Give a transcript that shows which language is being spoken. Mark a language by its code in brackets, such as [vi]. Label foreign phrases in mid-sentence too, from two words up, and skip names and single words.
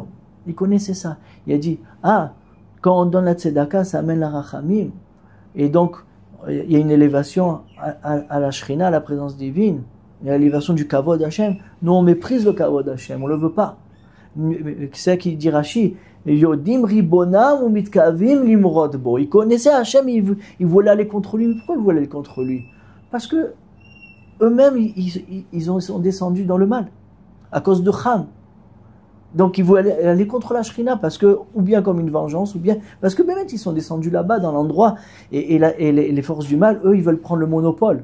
[fr] Ils connaissaient ça. Il a dit, quand on donne la tzedaka, ça amène la rachamim. Et donc, il y a une élévation à la shrina, à la présence divine. Il y a l'élévation du [he] כבוד השם. [fr] Nous, on méprise le [he] כבוד השם, [fr] on le veut pas. C'est ça qui dit Rashi. [he] יודעים רבונם ומתכוונים למרוד בו. [fr] Ils connaissaient Hashem, ils voulaient aller contre lui. Mais pourquoi ils voulaient aller contre lui? Parce que eux-mêmes, ils sont descendus dans le mal, à cause de Ham. Donc ils voulaient aller contre la Shrina, parce que, ou bien comme une vengeance, ou bien parce que même ils sont descendus là-bas dans l'endroit, et les forces du mal, eux, ils veulent prendre le monopole.